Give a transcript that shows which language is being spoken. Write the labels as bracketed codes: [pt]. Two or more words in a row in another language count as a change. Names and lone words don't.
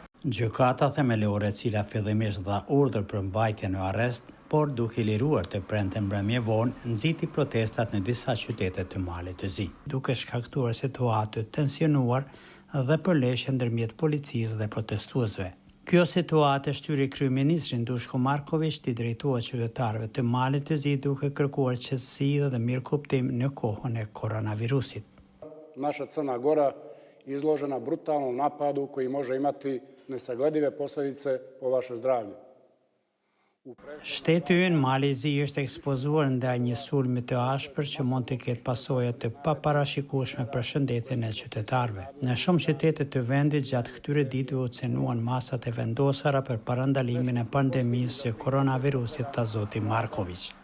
[sq] Gjykata themelore, e cila fillimisht dha urdhër për mbajtje në arrest, por duke liruar të premte mbrëmje vonë, nxiti protestat në disa qytete të Malit të Zi, duke shkaktuar situatë të tensionuar dhe përleshje ndërmjet policisë dhe protestuesve. Kjo situatë shtyri kryeministrin Dushko Marković të drejtohet qytetarëve të Malit të Zi duke kërkuar qetësi dhe mirëkuptim në kohën e koronavirusit. [sr] Naša Crna Gora izložena brutalnom napadu koji može imati nesagledive posljedice po vaše zdravlje. [sq] Shteti ynë Mali i Zi është ekspozuar ndaj një sulmi të ashpër që mund të ketë pasoja të paparashikueshme për shëndetin e qytetarëve. Në shumë qytete të vendit gjatë këtyre ditëve u cenuan masat e vendosura për parandalimin e pandemisë së koronavirusit, ta zoti Marković.